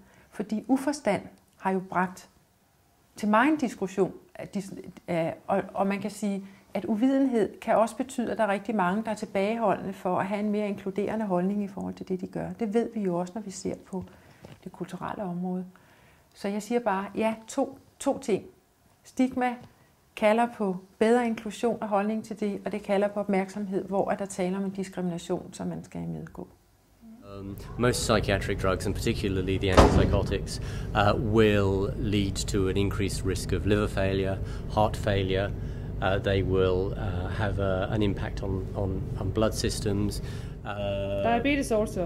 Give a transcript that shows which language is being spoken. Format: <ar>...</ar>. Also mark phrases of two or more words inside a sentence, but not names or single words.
<da>Fordi uforstand har jo bragt til mig en diskussion, og man kan sige, at uvidenhed kan også betyde, at der er rigtig mange, der er tilbageholdende for at have en mere inkluderende holdning i forhold til det, de gør. Det ved vi jo også, når vi ser på det kulturelle område. Så jeg siger bare, ja, to ting. Stigma kalder på bedre inklusion og holdning til det, og det kalder på opmærksomhed, hvor der taler om en diskrimination, som man skal imødegå.</da> <en>Most psychiatric drugs, and particularly the antipsychotics, will lead to an increased risk of liver failure, heart failure. They will have an impact on blood systems. Diabetes also.</en>